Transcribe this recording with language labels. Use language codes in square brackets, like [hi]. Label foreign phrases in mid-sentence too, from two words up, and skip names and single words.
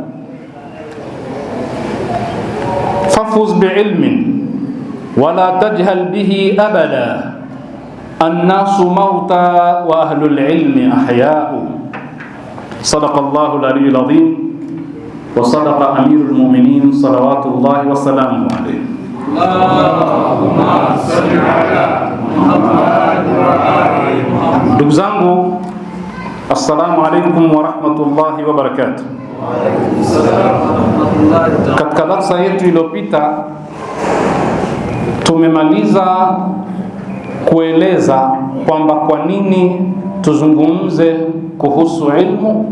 [ar] فافز بعلم ولا تجهل به أبدا، الناس موتى وأهل العلم أحياء. صدق الله العلي العظيم وصدق أمير المؤمنين صلوات الله وسلامه عليه. اللهم صل على محمد وآل محمد. [sw] Ndugu zangu, [ar] السلام عليكم ورحمة الله وبركاته. [sw] Katika darasa yetu iliyopita tumemaliza kueleza kwamba kwa nini tuzungumze kuhusu ilmu.